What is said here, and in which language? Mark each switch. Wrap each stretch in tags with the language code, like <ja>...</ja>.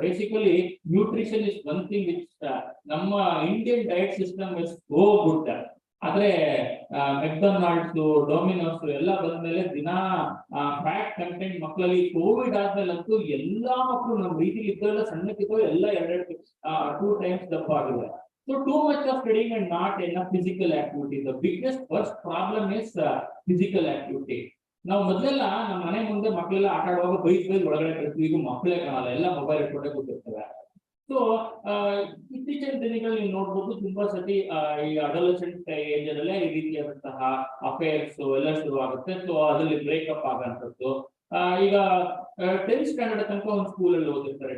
<en>Basically nutrition is one thing which ನಮ್ಮ Indian diet system is so good.</en> <kn>ಆದ್ರೆ McDonald's, Domino's ಎಲ್ಲ ಬಂದ್ಮೇಲೆ ದಿನಾ ಫ್ಯಾಟ್ ಕಂಟೆಂಟ್ ಮಕ್ಕಳಲ್ಲಿ ಕೋವಿಡ್ ಆದ್ಮೇಲಂತೂ ಎಲ್ಲಾ ಮಕ್ಕಳು ನಮ್ಮ ರೀತಿಲಿ ಇದ್ದೆಲ್ಲ ಸಣ್ಣಕ್ಕಿದ್ದೋ ಎಲ್ಲ 2 times ದಪ್ಪ ಆಗಿದೆ.</kn> <en>So too much of studying and not enough physical activity. The biggest first problem is physical activity.</en> <kn>ನಾವು ಮೊದಲೆಲ್ಲ ನಮ್ಮ ಮನೆ ಮುಂದೆ ಮಕ್ಕಳೆಲ್ಲ ಆಟ ಆಡುವಾಗ ಬೈಕ್ ಒಳಗಡೆ ಕಳಿಸ್ತೀವಿ. ಈಗ ಮಕ್ಕಳೇ ಕಾಣಲ್ಲ, ಎಲ್ಲ ಮೊಬೈಲ್ ಇಟ್ಕೊಂಡೆ ಕೂತಿರ್ತವೆ. ಸೊ ಇತ್ತೀಚಿನ ದಿನಗಳಲ್ಲಿ ನೀವು ನೋಡ್ಬೋದು ತುಂಬಾ ಸತಿ ಈ ಅಡೋಲೆಸೆಂಟ್ ಏಜ್ ಅಲ್ಲೇ ಈ ರೀತಿಯಾದಂತಹ ಅಫೇರ್ಸ್ ಎಲ್ಲ ಶುರು ಆಗುತ್ತೆ. ಸೊ ಅದರಲ್ಲಿ ಬ್ರೇಕಪ್ ಆಗಂತದ್ದು. ಈಗ 10th ಸ್ಟ್ಯಾಂಡರ್ಡ್ ತನಕ ಒಂದು ಸ್ಕೂಲಲ್ಲಿ ಓದಿರ್ತಾರೆ.</kn>